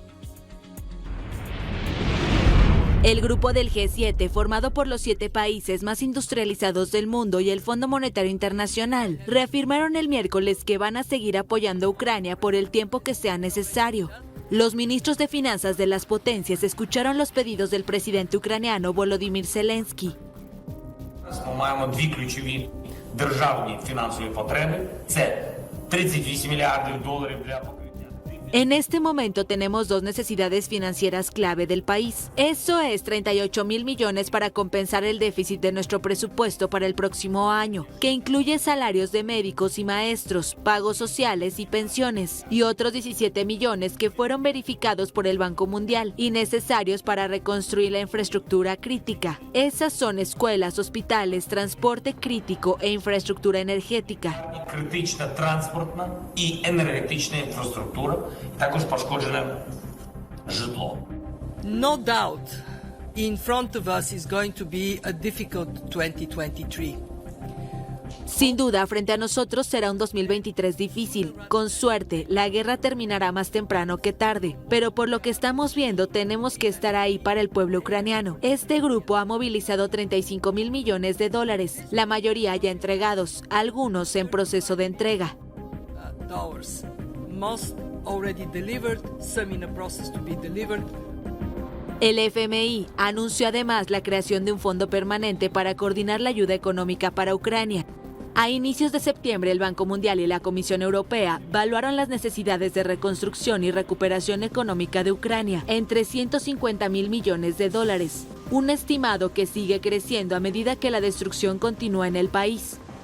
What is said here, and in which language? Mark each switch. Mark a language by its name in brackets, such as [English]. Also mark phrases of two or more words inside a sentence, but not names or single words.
[Spanish] El grupo del G7, formado por los 7 países más industrializados del mundo y el Fondo Monetario Internacional, reafirmaron el miércoles que van a seguir apoyando a Ucrania por el tiempo que sea necesario. Los ministros de finanzas de las potencias escucharon los pedidos del presidente ucraniano Volodymyr Zelensky. [Ukrainian] Маємо 2 ключові державні фінансові потреби. Це $38 мільярдів для покриття. [Spanish] En este momento tenemos 2 necesidades financieras clave del país. Eso es 38.000 millones para compensar el déficit de nuestro presupuesto para el próximo año, que incluye salarios de médicos y maestros, pagos sociales y pensiones, y otros 17 millones que fueron verificados por el Banco Mundial y necesarios para reconstruir la infraestructura crítica. Esas son escuelas, hospitales, transporte crítico e infraestructura energética. [Ukrainian] Критична транспортна і енергетична інфраструктура. Також пошкоджене житло. [English] No doubt, in front of us is going to be a difficult 2023. [Spanish] Sin duda, frente a nosotros será un 2023 difícil. Con suerte, la guerra terminará más temprano que tarde, pero por lo que estamos viendo, tenemos que estar ahí para el pueblo ucraniano. Este grupo ha movilizado $35.000 millones, la mayoría ya entregados, algunos en proceso de entrega. [English] Most already delivered, some in a process to be delivered. [Spanish] El FMI anunció además la creación de un fondo permanente para coordinar la ayuda económica para Ucrania. A inicios de septiembre, el Banco Mundial y la Comisión Europea evaluaron las necesidades de reconstrucción y recuperación económica de Ucrania en $350.000 millones, un estimado que sigue creciendo a medida que la destrucción continúa en el país.